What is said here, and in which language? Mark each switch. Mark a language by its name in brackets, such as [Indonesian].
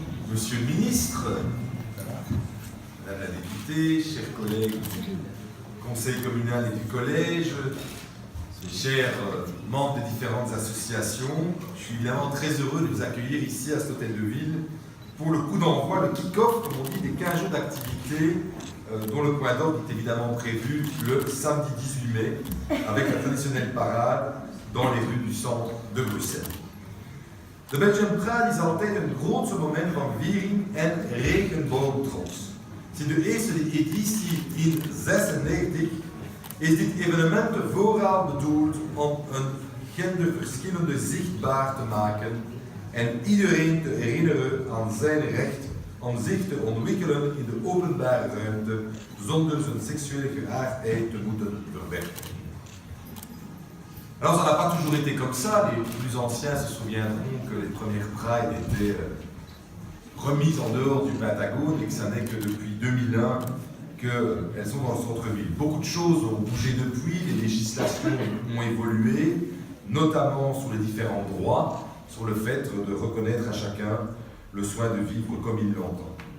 [French] Monsieur le ministre, madame la députée, chers collègues du conseil communal et du collège, chers membres des différentes associations, je suis évidemment très heureux de vous accueillir ici à cet hôtel de ville pour le coup d'envoi, le kick-off, comme on dit, des 15 jours d'activité dont le point d'ordre est évidemment prévu le samedi 18 mai avec la traditionnelle parade dans les rues du centre de Bruxelles. [Dutch] De Belgian Pride is altijd een grootse moment van viering en regenboogtrots. Sinds de eerste editie in 1996 is dit evenement vooral bedoeld om een genderverschillende zichtbaar te maken en iedereen te herinneren aan zijn recht om zich te ontwikkelen in de openbare ruimte zonder zijn seksuele geaardheid te moeten verwerken. [French] Alors ça n'a pas toujours été comme ça, les plus anciens se souviendront que les premières Pride étaient remises en dehors du Pentagone et que ça n'est que depuis 2001 qu'elles sont dans le centre-ville. Beaucoup de choses ont bougé depuis, les législations ont évolué, notamment sur les différents droits, sur le fait de reconnaître à chacun le soin de vivre comme il l'entend.